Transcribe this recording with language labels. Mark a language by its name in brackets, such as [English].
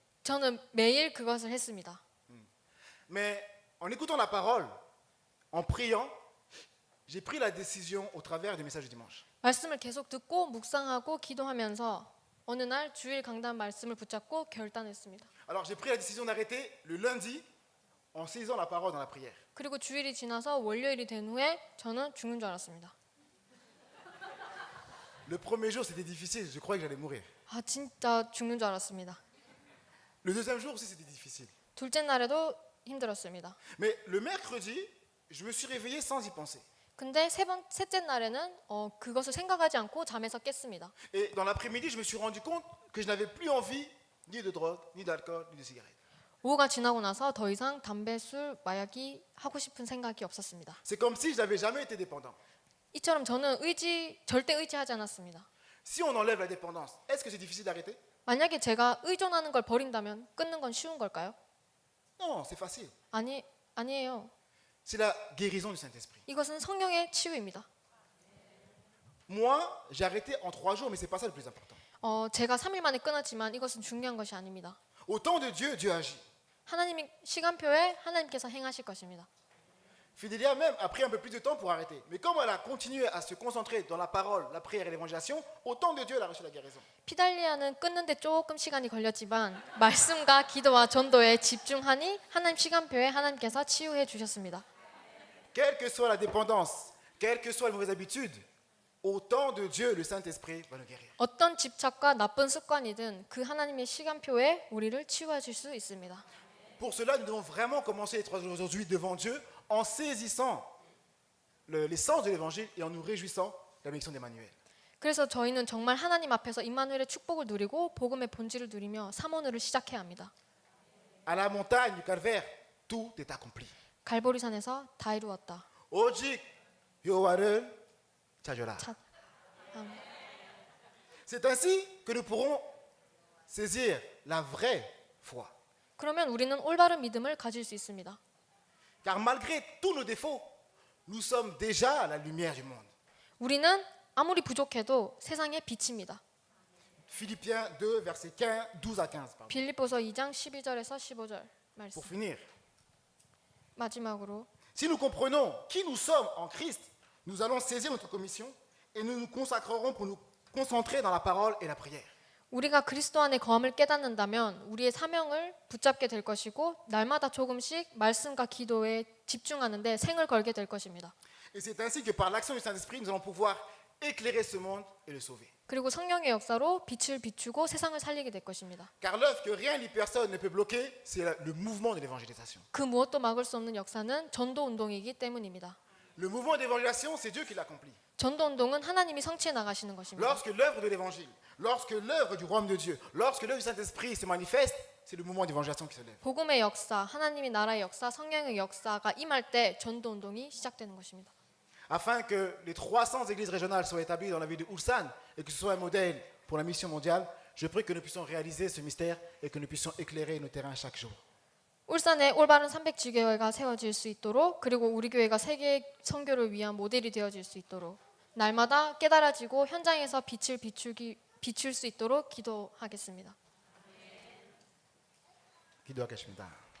[Korean] 저는 매일 그것을 했습니다. [French] Mais en écoutant la parole, en priant, j'ai pris la décision au travers des messages du dimanche. [Korean] 말씀을 계속 듣고 묵상하고 기도하면서 어느 날 주일 강단 말씀을 붙잡고 결단했습니다. [French] Alors j'ai pris la décision d'arrêter le lundi en saisissant la parole dans la prière. [Korean] 그리고 주일이 지나서 월요일이 된 후에 저는 죽는 줄 알았습니다. [French] Le premier jour, c'était difficile, je croyais que j'allais mourir. [Korean] 아, 진짜 죽는 줄 알았습니다. [French] Le deuxième jour aussi, c'était difficile. [Korean] 둘째 날에도 힘들었습니다. [French] Mais le mercredi, je me suis réveillé sans y penser. [Korean] 근데 셋째 날에는 그것을 생각하지 않고 잠에서 깼습니다. [French] Et dans l'après-midi, je me suis rendu compte que je n'avais plus envie ni de drogue, ni d'alcool, ni de cigarette. [Korean] 오후가 지나고 나서 더 이상 담배, 술, 마약이 하고 싶은 생각이 없었습니다. [French] C'est comme si je n'avais jamais été dépendant. [Korean] 이처럼 저는 절대 의지하지 않았습니다. [French] Si on enlève la dépendance, est-ce que c'est difficile d'arrêter? [Korean] 만약에 제가 의존하는 걸 버린다면 끊는 건 쉬운 걸까요? [French] Non, c'est facile. [Korean] 아니에요. [French] C'est la guérison du Saint-Esprit. [Korean] 이것은 성령의 치유입니다. [French] Moi, j'ai arrêté en 3 jours, mais c'est pas ça le plus important. [Korean] 제가 3일 만에 끊었지만 이것은 중요한 것이 아닙니다. [French] Au temps de Dieu, Dieu agit. [Korean] 하나님이 시간표에 하나님께서 행하실 것입니다. [French] Fidelia même a pris un peu plus de temps pour arrêter. Mais comme elle a continué à se concentrer dans la parole, la prière et l'évangélisation, au temps de Dieu, elle a reçu la guérison. [Korean] 피달리아는 끊는데 조금 시간이 걸렸지만 말씀과 기도와 전도에 집중하니 하나님 시간표에 하나님께서 치유해 주셨습니다. [French] Quelle que soit la dépendance, quelles que soient les mauvaises habitudes, au temps de Dieu, le Saint-Esprit va nous guérir. [Korean] 어떤 집착과 나쁜 습관이든 그 하나님의 시간표에 우리를 치유해 줄 수 있습니다. [French] Pour cela, nous devons vraiment commencer les 3 jours aujourd'hui devant Dieu en saisissant l'essence de l'évangile et en nous réjouissant de la bénédiction d'Emmanuel. [Korean] 그래서 저희는 정말 하나님 앞에서 임마누엘의 축복을 누리고 복음의 본질을 누리며 사모늘을 시작해야 합니다. [French] À la montagne du calvaire, tout est accompli. [Korean] 갈보리산에서 다 이루었다. 오직 여호와를 찾으라. [French] C'est ainsi que nous pourrons saisir la vraie foi. [Korean] 그러면 우리는 올바른 믿음을 가질 수 있습니다. [French] Car malgré tous nos défauts, nous sommes déjà la lumière du monde. [Korean] 우리는 아무리 부족해도 세상의 빛입니다. [French] Philippiens 2, versets 12 à 15. Pardon. [Korean] 빌립보서 2장 12절에서 15절 말씀. [French] Pour finir, [Korean] 마지막으로 [French] si nous comprenons qui nous sommes en Christ, nous allons saisir notre commission et nous nous consacrerons pour nous concentrer dans la parole et la prière. [Korean] 우리가 그리스도 안에 거함을 깨닫는다면 우리의 사명을 붙잡게 될 것이고 날마다 조금씩 말씀과 기도에 집중하는데 생을 걸게 될 것입니다. [French] Et c'est ainsi que par l'action du Saint-Esprit, nous allons pouvoir éclairer ce monde et le sauver. [Korean] 그리고 성령의 역사로 빛을 비추고 세상을 살리게 될 것입니다. [French] Car l'œuvre que rien ni personne ne peut bloquer, c'est le mouvement de l'évangélisation. [Korean] 그 무엇도 막을 수 없는 역사는 전도 운동이기 때문입니다. [French] Le mouvement d'évangélisation, c'est Dieu qui l'accomplit. [Korean] 전도 운동은 하나님이 성취해 나가시는 것입니다. [French] Lorsque l'œuvre de l'évangile, lorsque l'œuvre du royaume de Dieu, lorsque l'œuvre du Saint-Esprit se manifeste, c'est le mouvement d'évangélisation qui se lève. [Korean] 복음의 역사, 하나님의 나라의 역사, 성령의 역사가 임할 때 전도 운동이 시작되는 것입니다. [French] Afin que les 300 églises régionales soient établies dans la ville de Ulsan et que ce soit un modèle pour la mission mondiale, je prie que nous puissions réaliser ce mystère et que nous puissions éclairer nos terrains chaque jour. [Korean] 울산에 올바른 300지교회가 세워질 수 있도록 그리고 우리 교회가 세계 선교를 위한 모델이 되어질 수 있도록 날마다 깨달아지고 현장에서 빛을 비출 수 있도록 기도하겠습니다. 기도하겠습니다.